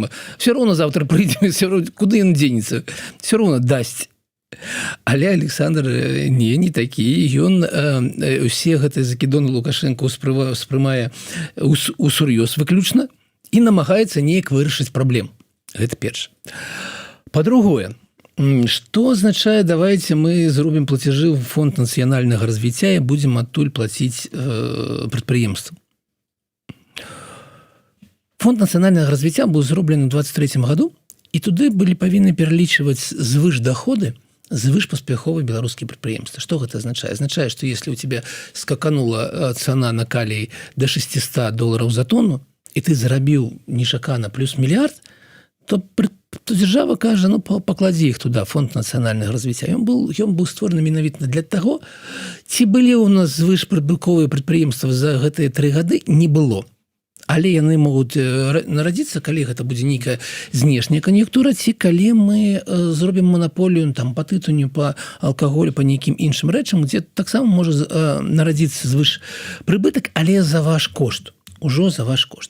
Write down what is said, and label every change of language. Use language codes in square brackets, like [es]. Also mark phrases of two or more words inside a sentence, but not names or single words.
[be] Все роўна завтра прыйдзе, куды ён дзенецца? Все роўна дасць. Але Александр не такі. Ён усе гэтыя закідоны Лукашенко успрымае усур'ёз выключна і намагаецца неяк вырашыць праблему. Гэта першае. [ru] Па-другое, что означает, давайте мы зробим платежи в Фонд национального развития и будем оттуль платить предприемствам. Фонд национального развития был зроблен в 23 году, и туды были повинны перелічивать [be] звышдоходы, звышпаспяховые [ru] белорусские предприемства. Что это означает? Означает, что если у тебя скаканула цена на калий до $600 за тонну, [be] і ты зарабіў нечакана плюс мільярд, то дзяржава кажа, ну пакладзі іх туды, фонд нацыянальнага развіцця. Ён быў створаны менавіта для таго, ці былі ў нас звышпрыбытковыя прадпрыемствы за гэтыя 3 гады, не было. Але яны могуць нарадзіцца, калі гэта будзе нейкая знешняя кан'юнктура, ці калі мы зробім манаполію там па тытуню, па алкаголю, па нейкім іншым рэчам, дзе таксама можа нарадзіцца звышпрыбытак, але за ваш кошт, ужо за ваш кошт.